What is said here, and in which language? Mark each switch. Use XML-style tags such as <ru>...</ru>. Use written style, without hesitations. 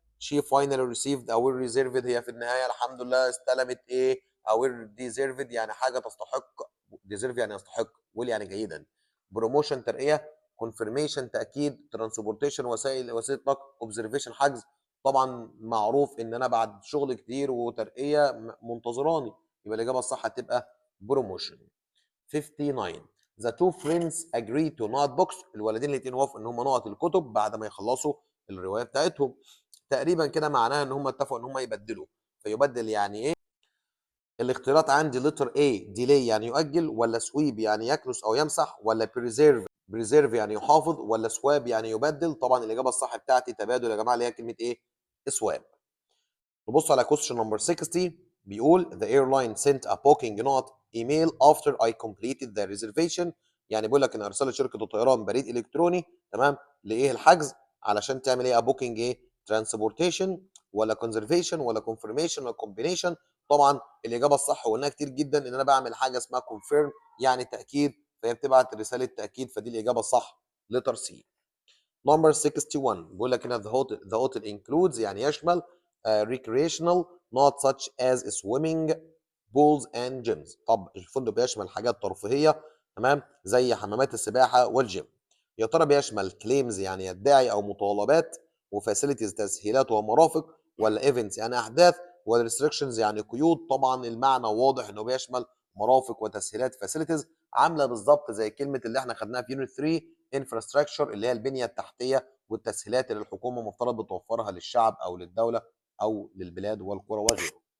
<ar>she finally received a well reserved هي في النهاية الحمد لله استلمت ايه؟ a well deserved يعني حاجة تستحق. deserve يعني يستحق. well يعني جيدا. promotion ترقية. confirmation تأكيد. transportation وسيلة نقل. observation حجز. طبعا معروف ان انا بعد شغل كتير وترقية منتظراني، يبقى الإجابة الصح هتبقى promotion.</ar> <en>59 The two friends agree to not books.</en> <ar>الولدين الاثنين وافقوا ان هم نقط الكتب بعد ما يخلصوا الروايه بتاعتهم. تقريبا كده معناها ان هم اتفقوا ان هم يبدلوا. فيبدل يعني ايه؟ الاختيارات عندي لتر A delay يعني يؤجل، ولا sweep يعني يكنس او يمسح، ولا preserve يعني يحافظ، ولا swap يعني يبدل. طبعا الاجابه الصح بتاعتي تبادل يا جماعه، اللي هي كلمه ايه؟ swap. نبص على question number 60.</ar> <en>بيقول the airline sent a booking note email after I completed the reservation.</en> <ar>يعني بيقول لك ان ارسلت شركه الطيران بريد الكتروني، تمام، لايه؟ الحجز. علشان تعمل ايه؟ بوكينج ايه؟ ترانسبورتيشن ولا كونزرفيشن ولا كونفirmation ولا كومبينيشن. طبعا الاجابه الصح وقلناها كتير جدا ان انا بعمل حاجه اسمها كونفيرم يعني تاكيد، فهي بتبعت رساله تاكيد، فدي الاجابه الصح لتر سي.</ar> <en>Number 61 بيقول لك هنا the hotel includes يعني يشمل recreational not such as swimming pools and gyms.</en> <ar>طب الفندق بيشمل حاجات ترفيهيه، تمام، زي حمامات السباحه والجيم. يا ترى بيشمل claims يعني يدعي او مطالبات، وفاسيلتيز تسهيلات ومرافق، ولا ايفنتس يعني احداث، ولا ريستريكشنز يعني قيود؟ طبعا المعنى واضح انه بيشمل مرافق وتسهيلات فاسيلتيز، عامله بالظبط زي كلمه اللي احنا خدناها في يونت 3 انفراستراكشر اللي هي البنيه التحتيه والتسهيلات اللي الحكومه مفترض بتوفرها للشعب او للدوله او للبلاد والقرى وغيره.</ar>